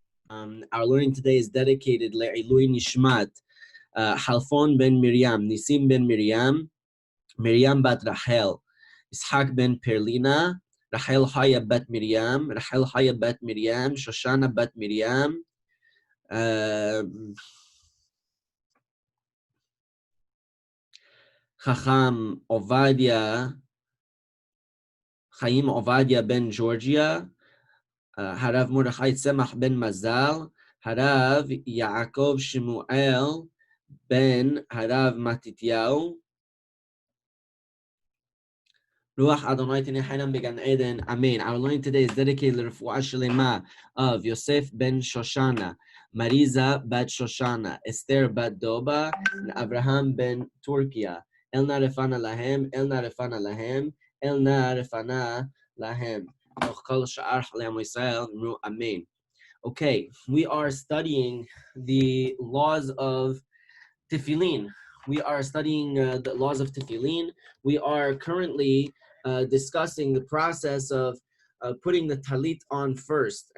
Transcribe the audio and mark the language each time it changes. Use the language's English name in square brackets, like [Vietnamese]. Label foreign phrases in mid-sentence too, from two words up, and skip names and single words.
[English] Our learning today is dedicated [Hebrew] לעילוי נשמת, [English] Halfon ben Miriam, Nisim ben Miriam, Miriam bat Rachel, Ishak ben Perlina, Rachel Haya bat Miriam, Rachel Haya bat Miriam, Shoshana bat Miriam, Chacham Ovadia, Chaim Ovadia ben Georgia, Harav Mordechai Tzemach ben Mazal, Harav Yaakov Shemuel ben Harav Matityahu, [Hebrew] רוח אדוני תניחנו בגן עדן. [English] Amen. Our learning today is dedicated to the [Hebrew] רפואה שלמה [English] of Yosef ben Shoshana, Mariza bat Shoshana, Esther bat Doba, and Abraham ben Turkia. [Hebrew] אל נא רפא נא להם, אל נא רפא נא להם, אל נא רפא נא להם. [English] Amen. Okay, we are studying the laws of Tefillin. We are studying the laws of Tefillin. We are currently discussing the process of putting the talit on first.